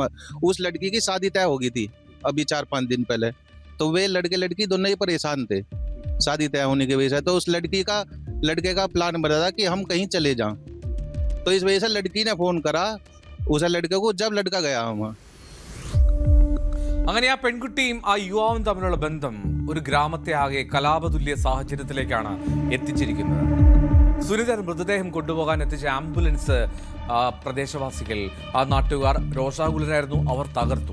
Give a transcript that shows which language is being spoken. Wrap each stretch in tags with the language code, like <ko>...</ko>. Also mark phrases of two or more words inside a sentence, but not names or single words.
<hi>उस लड़की की शादी तय हो गई थी अभी 4-5 दिन पहले. तो वे लड़के लड़की दोनों ही परेशान थे शादी तय होने की वजह से. तो उस लड़के का प्लान बना था कि हम कहीं चले जाएं. तो इस वजह से लड़की ने फोन करा उस लड़के को जब लड़का गया हम.</hi> <ml>അങ്ങനെ ആ പെൺകുട്ടിയും ആ യുവാവും തമ്മിലുള്ള ബന്ധം ഒരു ഗ്രാമത്തെ ആകെ കലാപതുല്യ സാഹചര്യത്തിലേക്കാണ് എത്തിച്ചിരിക്കുന്നത്. സുനിതയുടെ മൃതദേഹം കൊണ്ടുപോകാൻ എത്തിച്ച ആംബുലൻസ് പ്രദേശവാസികൾ, ആ നാട്ടുകാർ രോഷാകുലരായിരുന്നു. അവർ തകർത്തു.</ml>